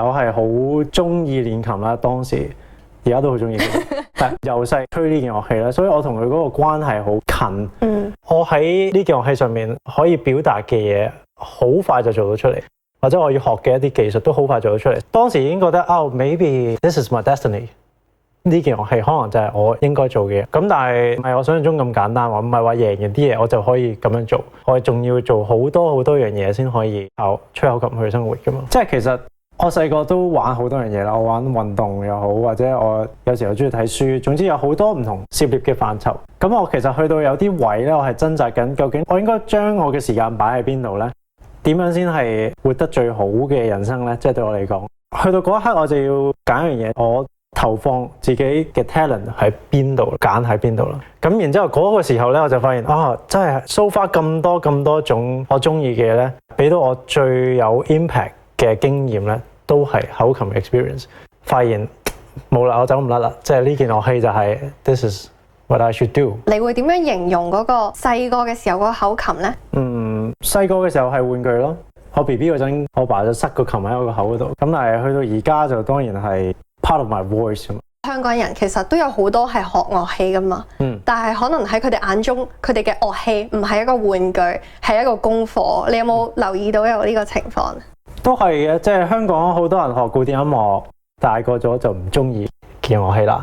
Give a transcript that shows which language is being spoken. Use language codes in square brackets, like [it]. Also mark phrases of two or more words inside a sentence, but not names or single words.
[yue] 我係好中意練琴啦，當時而家都好中意。但由細吹呢件樂器咧，所以我同佢嗰個關係好近。我喺呢件樂器上面可以表達嘅嘢，好快就做到出嚟，或者我要學嘅一啲技術都好快做到出嚟。當時已經覺得 [en] maybe this is my destiny。 [yue] 呢件樂器可能就係我應該做嘅嘢，咁但係唔係我想象中咁簡單喎，唔係話贏完啲嘢我就可以咁樣做，我仲要做好多樣嘢先可以靠吹口琴去生活噶嘛。即係其實我細個都玩好多樣嘢啦，我玩運動又好，或者我有時候中意睇書，總之有好多唔同涉獵嘅範疇。咁我其實去到有啲位咧，我係掙扎緊，究竟我應該將我嘅時間擺喺邊度咧？點樣先係活得最好嘅人生咧？即係對我嚟講，去到嗰一刻我就要揀一樣嘢，我投放自己嘅 talent 喺邊度，揀喺邊度啦。咁然之後嗰個時候咧，我就發現真係 [en] so far [yue] 咁多種我中意嘅嘢咧，俾到我最有 impact 嘅經驗咧，都係口琴 experience。發現冇啦，我走唔甩啦，即係呢件樂器就係 [en] this is what I should do。 [yue] 你會點樣形容嗰個細個嘅時候嗰個口琴咧？細個嘅時候係玩具咯。我 BB 嗰陣，我爸就塞個琴喺我個口嗰度。咁但係去到而家就當然係 [en] part of my voice。 [yue] 香港人其實都有好多係學樂器噶嘛，但係可能喺佢哋眼中，佢哋嘅樂器唔係一個玩具，係一個功課。你有冇留意到有呢個情況？都係嘅，即係香港好多人學古典音樂，大個咗就唔中意件樂器啦。